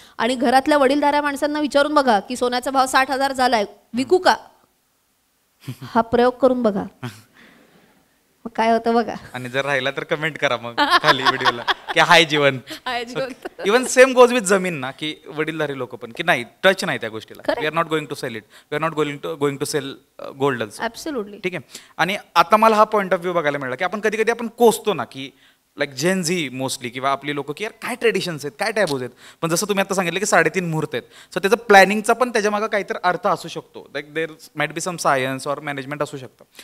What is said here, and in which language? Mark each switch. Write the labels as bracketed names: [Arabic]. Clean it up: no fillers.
[Marathi] आणि घरातल्या वडीलधाऱ्या माणसांना विचारून बघा की सोन्याचा भाव 60,000 झालाय विकू का हा प्रयोग करून बघा काय होतं बघा. आणि जर राहिला तर कमेंट करा मग खाली व्हिडिओला की हाय जीवन. [English] even same goes with [Marathi] जमीन ना की वडीलधारी लोक पण की नाही टच नाही त्या गोष्टीला. [English] We are not going to sell it we are not going to sell gold also. Absolutely [Marathi] ठीक आहे. आणि आता मला हा पॉईंट ऑफ व्ह्यू बघायला मिळाला की आपण कधी कधी आपण कोसतो ना की [English] like Gen Z mostly [Marathi] किंवा आपली लोक की यार काय ट्रेडिशन्स आहेत काय टॅबूज आहेत पण जसं तुम्ही आता सांगितलं की 3.5 मुहूर्त आहेत. सो त्याचं प्लॅनिंगचा पण त्याच्या मागे काहीतरी अर्थ असू शकतो. [English] like there might be some science or management [Marathi] असू शकतं.